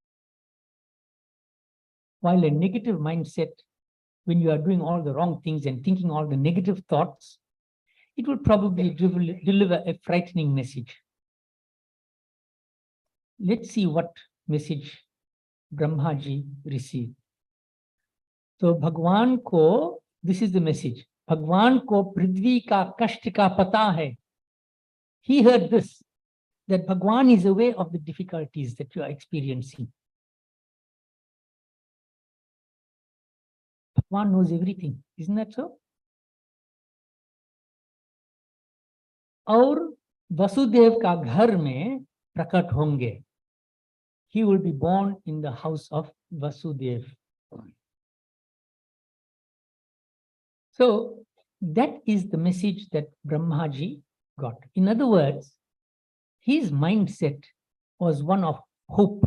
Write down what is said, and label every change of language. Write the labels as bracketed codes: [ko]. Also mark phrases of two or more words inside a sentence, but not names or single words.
[en] While a negative mindset, when you are doing all the wrong things and thinking all the negative thoughts, it will probably deliver a frightening message. Let's see what message Brahmaji received. So [hi] भगवान को, [en] this is the message. [hi] भगवान को पृथ्वी का कष्ट का पता है. [en] He heard this, that Bhagwan is aware of the difficulties that you are experiencing. Bhagwan knows everything, isn't that so? [hi] और वसुदेव का घर में प्रकट होंगे. [en] He will be born in the house of Vasudev. So that is the message that Brahmaji got. In other words, his mindset was one of hope.